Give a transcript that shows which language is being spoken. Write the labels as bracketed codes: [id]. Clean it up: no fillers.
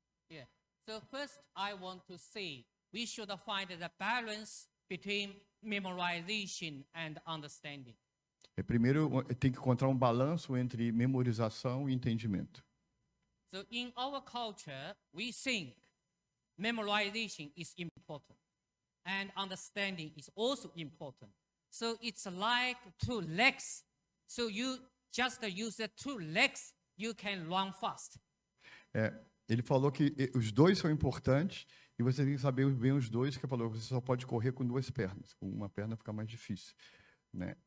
[en] Yeah. So first, I want to say we should find the balance between memorization and understanding. [pt] Primeiro, tem que encontrar um balanço entre memorização e entendimento. [en] So in our culture, we think memorization is important and understanding is also important. So it's like 2 legs. So you just use the 2 legs, you can run fast. [pt] Ele falou que os dois são importantes e você tem que saber bem os dois, que falou que você só pode correr com 2 pernas. Com uma perna fica mais difícil, né?